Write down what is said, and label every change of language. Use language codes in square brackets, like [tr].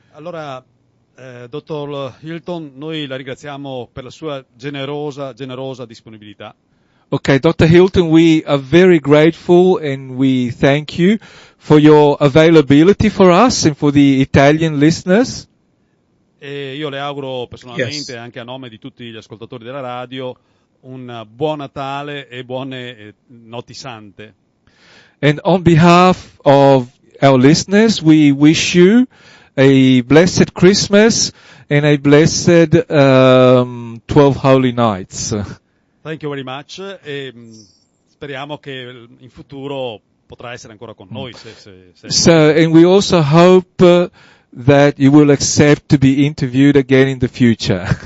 [it] Allora, dottor Hilton, noi la ringraziamo per la sua generosa disponibilità. [en] Okay, Dr. Hilton, we are very grateful and we thank you for your availability for us and for the Italian listeners. [it] E io le auguro personalmente, anche a nome di tutti gli ascoltatori della radio, un buon Natale e buone notti sante. [en] And on behalf of our listeners, we wish you a blessed Christmas and a blessed 12 Holy Nights. Thank you very much [it] e speriamo che in futuro potrà essere ancora con noi. [en] So, and we also hope that you will accept to be interviewed again in the future.